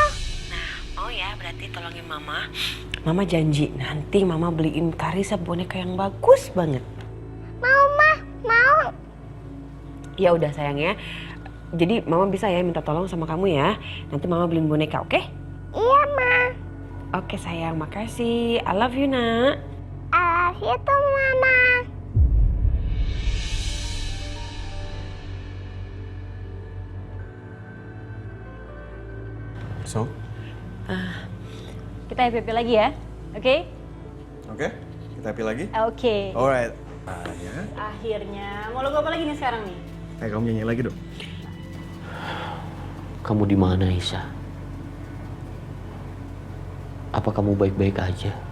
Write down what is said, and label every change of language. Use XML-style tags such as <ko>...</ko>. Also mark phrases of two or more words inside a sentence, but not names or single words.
<id>Mau ya, berarti tolongin Mama. Mama janji nanti Mama beliin Karissa boneka yang bagus banget. Mau, Ma. Mau. Ya udah sayang ya. Jadi Mama bisa ya minta tolong sama kamu ya. Nanti Mama beliin boneka, oke? Iya, Ma. Oke sayang, makasih.</id> <en>I love you, nak. I love you too, Mama. So?</en> <id>Kita happy lagi ya, oke? Oke? Kita happy lagi? Oke.</id> <en>Alright. Ya.</en> <id>Akhirnya, mau lagu apa lagi nih sekarang nih? Kamu nyanyi lagi dong. Kamu di mana, Aisyah? Apa kamu baik-baik aja?</id>